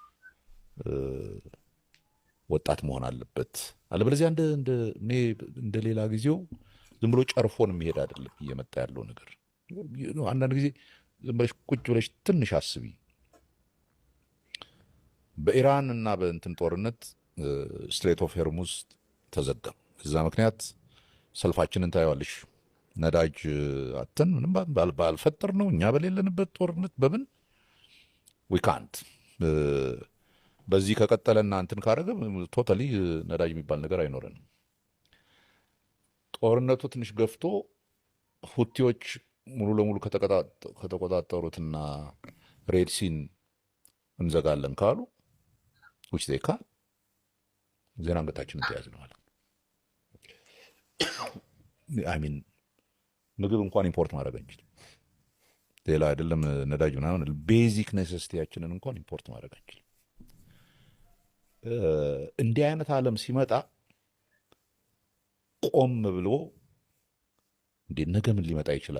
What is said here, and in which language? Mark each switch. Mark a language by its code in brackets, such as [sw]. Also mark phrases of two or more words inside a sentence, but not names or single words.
[am] ወጣት መሆን አለበት። አለበለዚያ እንደ ሌላ ጊዜው ዝም ብሎ ጨርፎን የሚሄድ አይደለም እየመጣ ያለው ነገር። አንዳንድ ጊዜ ዝም ብለሽ ቁጭ ብለሽ ትንሽ አስቢ። በኢራን እና በእንትን ጦርነት ስትሬት ኦፍ ሄርሙዝ ተዘጋ። እዛ ምክንያት ሰልፋችንን ታየዋለሽ። ነዳጅ አተን ምንም ባልፈጠር ነው እኛ በሌለንበት ጦርነት በምን [en] we can't [am] በዚህ ከቀጠለና እንትን ካረገ ቶታሊ ነዳጅ የሚባል ነገር አይኖረንም። ጦርነቱ ትንሽ ገፍቶ ሁቲዎች ሙሉ ለሙሉ ከተቆጣጠሩትና ሬድሲን እንዘጋለን ካሉ [en] which they can [am] ዜና አንገታችንን ተያዝነው ማለት [en] I mean [am] ምግብ እንኳን ኢምፖርት ማድረግ አንችልም። ሌላ አይደለም ነዳጅ ምናምን ቤዚክ ኔሴሲቲያችንን እንኳን ኢምፖርት ማድረግ አንችልም። እንዲህ አይነት ዓለም ሲመጣ ቆም ብሎ እንዴት ነገ ምን ሊመጣ ይችላል?